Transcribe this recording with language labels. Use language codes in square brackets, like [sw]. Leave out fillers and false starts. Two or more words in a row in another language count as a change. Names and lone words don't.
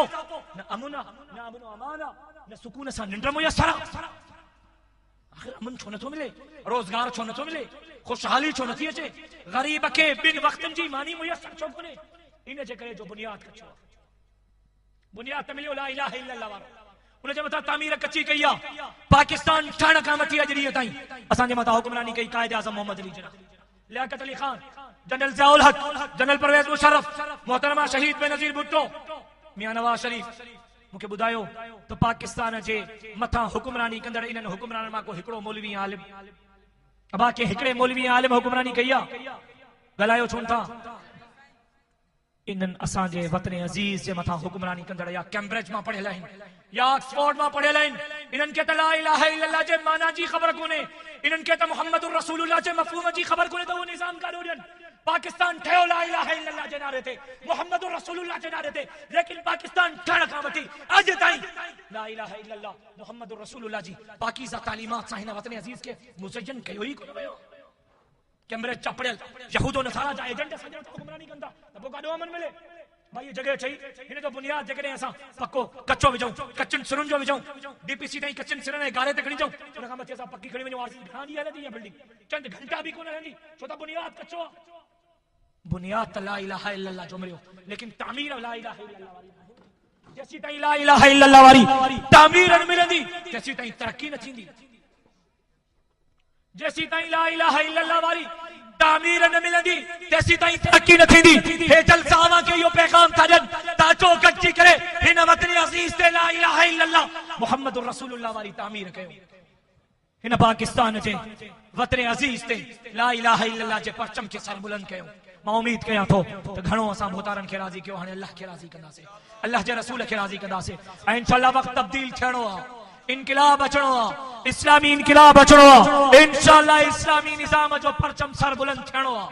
[sd] न अमन आहे, न अमन अमान आहे, न सुकून सां निंड मुयसर आहे। आख़िर अमन छो नथो मिले? रोज़गार छो नथो मिले? ख़ुशहाली छो नथी अचे? ग़रीब खे ॿिनि वक़्तनि जी मानी मुयसर छो कोन्हे? इन जे करे जो बुनियाद कचो आहे। बुनियाद त मिलियो [ar] لا إله إلا الله [sd] वारो, उन जे मथां तामीर कची कई आहे। पाकिस्तान ठहण खां वठी अॼु ॾींहं ताईं असांजे मथां हुक्मरानी कई कायदे आज़म मोहम्मद अली जिन्ना, लियाकत अली ख़ान, जनरल ज़ियाउल हक़, जनरल परवेज़ मुशर्रफ, मोहतरमा शहीद बेनज़ीर भुट्टो, मियां नवाज़ शरीफ। मूंखे ॿुधायो त पाकिस्तान जे मथां हुक्मरानी कंदड़ इन्हनि हुक्मराननि मां को हिकिड़ो मौलवी आलिम, अबा के हिकिड़े मौलवी आलिम हुक्मरानी कई आहे? ॻाल्हायो छो था? इन्हनि असांजे वतन अज़ीज़ जे मथां हुक्मरानी कंदड़ या कैम्ब्रिज मां पढ़ियल आहिनि या ऑक्सफोर्ड मां पढ़ियल आहिनि। इन्हनि खे त [ar] لا إله إلا الله [sd] जे माना जी ख़बर कोन्हे, इन्हनि खे त [ar] محمد رسول الله [sd] जे मफ़हूम जी ख़बर कोन्हे त उहो निज़ाम काॾो ॾियनि। पाकिस्तान ठहियो [ar] لا إله إلا الله [sd] जे नारे ते, [ar] محمد رسول الله [sd] जे नारे ते, लेकिन पाकिस्तान ठहण खां वठी अॼु ताईं [ar] لا إله إلا الله محمد رسول الله [sd] जी पाकीज़ा तालीमात सां हिन वतन अज़ीज़ खे मुज़य्यन कयो ई कोन वियो। कैम्ब्रिज जा पढ़ियल यहूदो नसारा जा एजेंट असांजे मथां हुक्मरानी कंदा त पोइ काॾो अमन मिले? भाई ये जगह ठही, हिन जो बुनियाद जेकॾहिं असां पको कचो विझूं, कचनि सिरुनि जो विझूं, डीपीसी ताईं कचनि सिरनि ऐं गारे ते खणी अचूं, उन खां मथे असां पकी खणी वञूं, आरसी घणा ॾींहं हलंदी इहा बिल्डिंग? चंद घंटा बि कोन हलंदी, छो त बुनियाद कचो आहे। बुनियाद त [ar] لا إله إلا الله [sd] जो मिलियो, लेकिन तामीर [ar] لا إله إلا الله [sd] वारी नाहे। जेसीं ताईं [ar] لا إله إلا الله [sd] वारी तामीर न मिलंदी तेसीं ताईं तरक्की न थींदी। जेसीं ताईं [ar] لا إله إلا الله [sd] वारी तामीर न मिलंदी तेसीं ताईं तरक्की न थींदी। हे जलसावा के यो पैगाम था ॾियनि त अचो गॾिजी करे हिन वतन अज़ीज़ ते [ar] لا إله إلا الله محمد رسول الله [sd] वारी तामीर कयो। हिन पाकिस्तान जे वतन अज़ीज़ ते [ar] لا إله إلا الله [sd] जे परचम खे सर बुलंद कयो। मां उम्मीद कयां थो त घणो असां मोहतारनि खे राज़ी कयो, हाणे अल्लाह खे राज़ी कंदासीं, अल्लाह जे रसूल खे राज़ी कंदासीं ऐं इंशाअल्लाह वक़्तु तब्दील थियणो आहे, इनकलाब अचणो आहे, इस्लामी इनकलाब अचणो आहे। इंशाअल्लाह इस्लामी निज़ाम जो परचम सर बुलंद थियणो आहे।